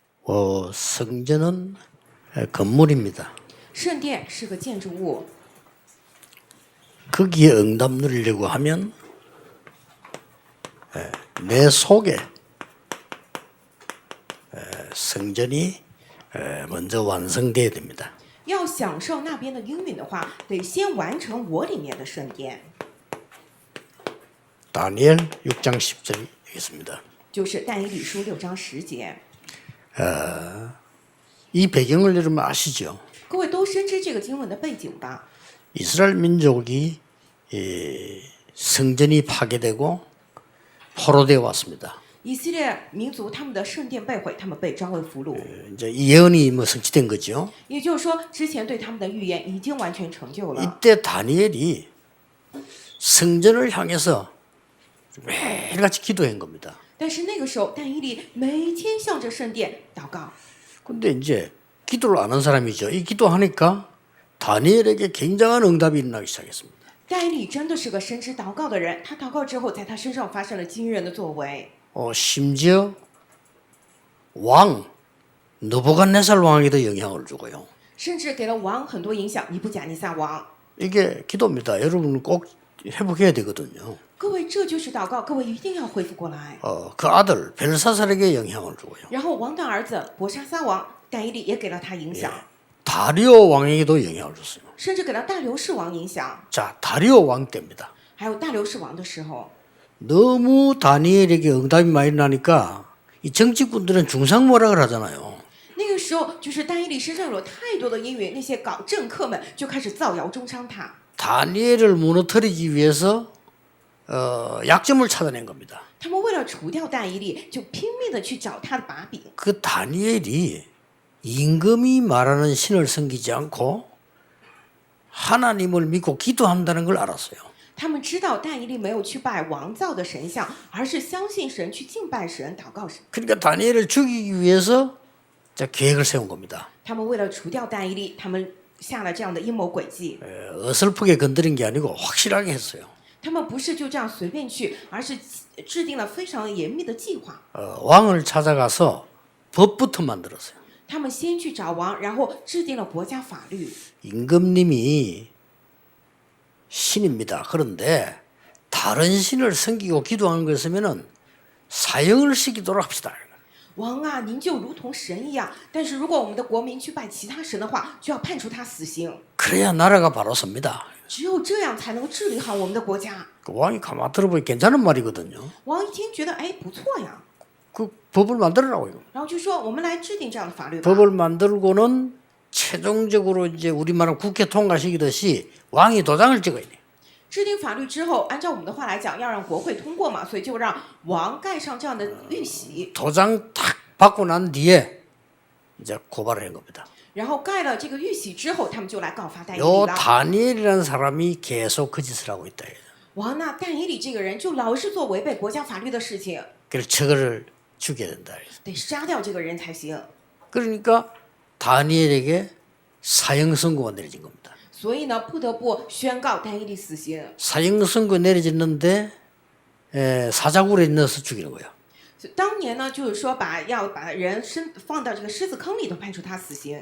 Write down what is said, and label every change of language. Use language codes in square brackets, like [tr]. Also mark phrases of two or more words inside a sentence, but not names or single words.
[ko] 성전은 건물입니다. [zh] 圣殿是个建筑物， [ko] 거기에 응답 누리려고 하면 내 속에 성전이 먼저 완성돼야 됩니다. [zh] 要享受那边的应允的话，得先完成我里面的圣殿。 [ko] 다니엘 6장 10절이 되겠습니다. [zh] 就是但以理书6章10节。 [ko] 이 배경을 여러분 아시죠? [zh] 各位都深知这个经文的背景吧？ [ko] 이스라엘 민족이 성전이 파괴되고 포로되어 왔습니다. [zh] 以色列民族他们的圣殿被毁，他们被招为俘虏。 [ko] 이제 이 예언이 성취된 거죠. [zh] 也就是说，之前对他们的预言已经完全成就了。 [ko] 이때 다니엘이 성전을 향해서 매일같이 기도한 겁니다. [zh] 但是那个时候，但以理每天向着圣殿祷告。 [ko] 근데 이제 기도를 안 한 사람이죠. 이 기도하니까 다니엘에게 굉장한 응답이 일어나기 시작했습니다. [zh] 但以理真的是个深知祷告的人，他祷告之后，在他身上发生了惊人的作为。 [ko] 심지어 왕 느부갓네살 왕에도 영향을 주고요. [zh] 甚至给了王很多影响。尼布甲尼撒王， [ko] 이게 기도입니다. 여러분 꼭 회복해야 되거든요. [zh] 各位这就是祷告，各位一定要恢复过来。 [ko] 그 아들 벨사살에게 영향을 주고요. [zh] 然后王的儿子伯沙撒王，但以理也给了他影响， [ko] 다리오 왕에게도 영향을 줬어요. [zh] 甚至给了大流士王影响。 [ko] 자, 다리오 왕 때입니다. [zh] 还有大流士王的时候， [ko] 너무 다니엘에게 응답이 많이 나니까 이 정치꾼들은 중상모략을 하잖아요. [zh] 那个时候就是但以理身上有太多的阴云，那些搞政客们就开始造谣中伤他。 [ko] 다니엘을 무너뜨리기 위해서 약점을 찾아낸 겁니다. [zh] 他们为了除掉但以理，就拼命的去找他的把柄。 [ko] 그 다니엘이 임금이 말하는 신을 섬기지 않고 하나님을 믿고 기도한다는 걸 알았어요. [zh] 他们知道但以理没有去拜王造的神像，而是相信神，去敬拜神、祷告神。 [ko] 그러니까 다니엘을 죽이기 위해서 계획을 세운 겁니다. [zh] 他们为了除掉但以理，他们下了这样的阴谋诡计。 [ko] 어설프게 건드린 게 아니고 확실하게 했어요. [zh] 他们不是就这样随便去，而是制定了非常严密的计划。 [ko] 왕을 찾아가서 법부터 만들었어요. [zh] 他们先去找王，然后制定了国家法律。 [ko] 임금님이 신입니다. 그런데 다른 신을 섬기고 기도하는 것이면은 사형을 시키도록 합시다. [zh] 王啊，您就如同神一样，但是如果我们的国民去拜其他神的话，就要判处他死刑。 [ko] 그래야 나라가 바로 섭니다. [zh] 只有这样才能治理好我们的国家。 [ko] 그 왕이 가만 들어보니 괜찮은 말이거든요. [zh] 王一听觉得，哎，不错呀， [ko] 그 법을 만들어라고 이거. [zh] 然后就说我们来制定这样的法律吧。 [ko] 법을 만들고는 최종적으로 이제 우리말은 국회 통과시키듯이 왕이 도장을 찍어야 돼. [zh] 制定法律之后，按照我们的话来讲，要让国会通过嘛，所以就让王盖上这样的玉玺， [ko] 도장 탁 받고 난 뒤에 이제 고발을 한 겁니다. [zh] 然后盖了这个玉玺之后，他们就来告发但以 [ko] 요 [zh] 理了。 [ko] 다니엘이라는 사람이 계속 그 짓을 하고 있다. [zh] 王那但以理这个人就老是做违背国家法律的事情， [ko] 그래서 저거를 죽여야 된다. [zh] 得杀掉这个人才行。 [ko] 그러니까 다니엘에게 사형 선고가 내려진 겁니다. [zh] 所以呢，不得不宣告但以理死刑。 [ko] 사형 선고 내려졌는데 사자굴에 넣어서 죽이는 거예요. [zh] 当年呢，就是说要把人放到这个狮子坑里头，判处他死刑。